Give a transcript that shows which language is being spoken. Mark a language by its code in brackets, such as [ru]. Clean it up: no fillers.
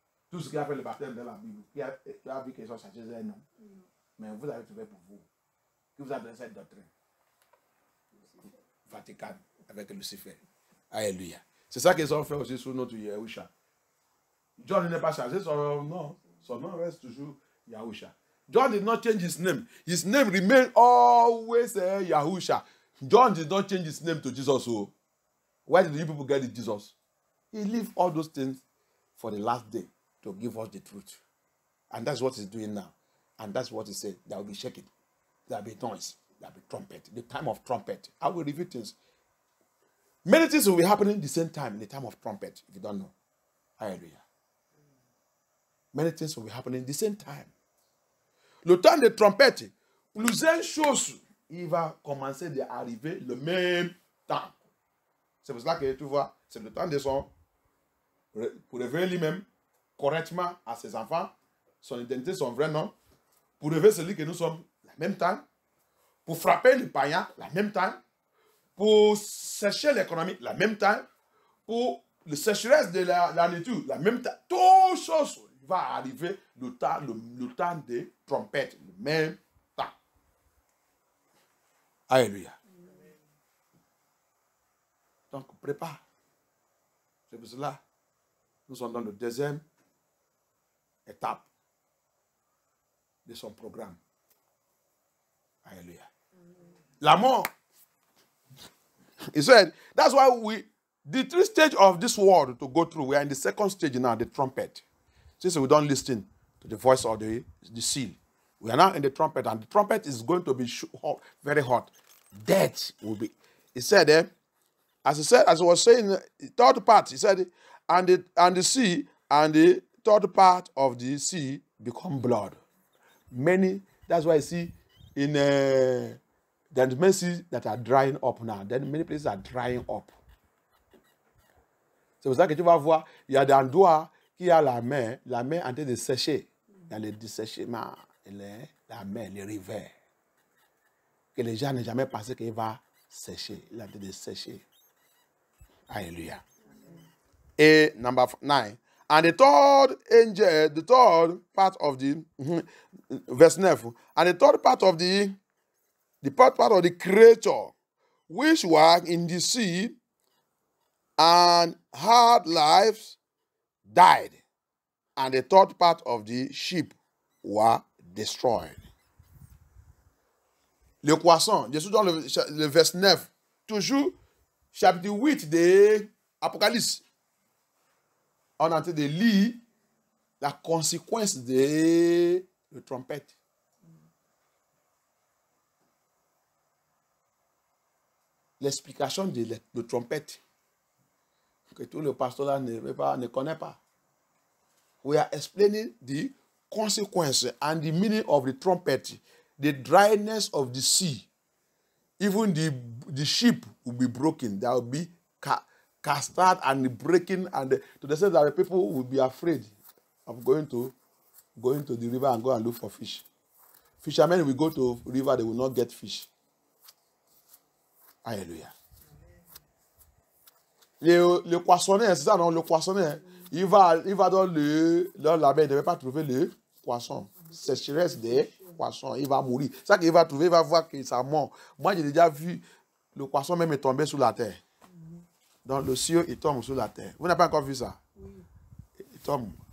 [fr] Tout ce qui a fait le baptême dans la Bible, qui a vu qu'ils ont changé leur nom. Mais vous avez trouvé pour vous. Qui vous a donné cette doctrine? Vatican, avec Lucifer. Alléluia. C'est ça qu'ils ont fait aussi sous notre Yahusha. John n'est pas changé son nom. Son nom reste toujours Yahusha. [en] John did not change his name. His name remained always Yahusha. John did not change his name to Jesus. So why did you people get it Jesus? He left all those things for the last day to give us the truth. And that's what he's doing now. And that's what he said. There will be shaking. There will be noise. There will be trumpet. The time of trumpet. I will reveal things. Many things will be happening at the same time in the time of trumpet, if you don't know. Hallelujah. Many things will be happening at the same time. [fr] Le temps de trompette, plusieurs choses, il va commencer d'arriver le même temps. C'est pour cela que tu vois, c'est le temps de son, pour révéler lui-même correctement à ses enfants, son identité, son vrai nom, pour révéler celui que nous sommes, la même temps, pour frapper le païen, la même temps, pour sécher l'économie, la même temps, pour le sécheresse de la nature, la même temps. Toutes choses va arriver le temps de trompette, le même temps. Alléluia. Donc, prépare. C'est pour cela nous sommes dans la deuxième étape de son programme. Alléluia. La mort. [en] He said, that's why the 3 stages of this world to go through, we are in the second stage now, the trumpet. Since we don't listen to the voice of the seal. We are now in the trumpet, and the trumpet is going to be hot, very hot. Death will be. He said, as I was saying, the third part, he said, and the sea and the third part of the sea become blood. Many, that's why I see in there's many seas that are drying up now. Then many places are drying up. [fr] C'est pour ça que tu vas voir, il y a des endroits qui a la mer en train de sécher. Il y a le dessèchement, la mer, les rivières. Que les gens n'ont jamais pensé qu'il va sécher. Il est en train de sécher. Alléluia. Et [en] number 9. And the third angel, the third part of the, verse 9. And the third part of the part of the creature, which were in the sea and had lives, died, and the third part of the ship were destroyed. [fr] Le poisson, je suis dans le verset 9, toujours chapitre 8 de Apocalypse. On est en train de lire la conséquence de la trompette. L'explication de la trompette que tout le pasteur là ne connaît pas. [en] We are explaining the consequence and the meaning of the trumpet, the dryness of the sea. Even the ship will be broken. There will be casted and breaking, and to the extent that the people will be afraid of going to the river and go and look for fish. Fishermen will go to river, they will not get fish. Alléluia. [fr] Le poissonnier, c'est ça, non? Le poissonnier, il va dans la mer, il ne va pas trouver le poisson. Sécheresse des poissons, il va mourir. C'est ça qu'il va trouver, il va voir que ça mort. Moi, j'ai déjà vu le poisson même tomber sous la terre. Dans le ciel, il tombe sous la terre. Vous n'avez pas encore vu ça? Il tombe.